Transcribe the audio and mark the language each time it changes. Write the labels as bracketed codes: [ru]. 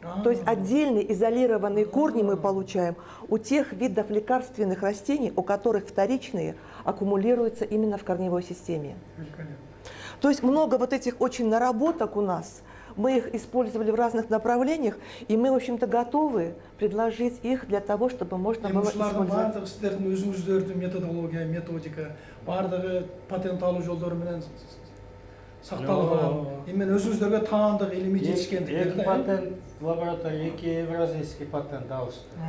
[ru] То есть отдельные изолированные корни мы получаем у тех видов лекарственных растений, у которых вторичные аккумулируются именно в корневой системе. То есть много вот этих очень наработок у нас. Мы их использовали в разных направлениях, и мы, в общем-то, готовы предложить их для того, чтобы можно было использовать. [ky] Бардыгы сиздердин өзүңүздөрдүн методология, методика, бардыгы патент алуу жолдору менен сакталган. Эми өзүңүздөргө таандык илимий жетишкендиктен. Эки патент лаборатория, эки евразийский патент алышты.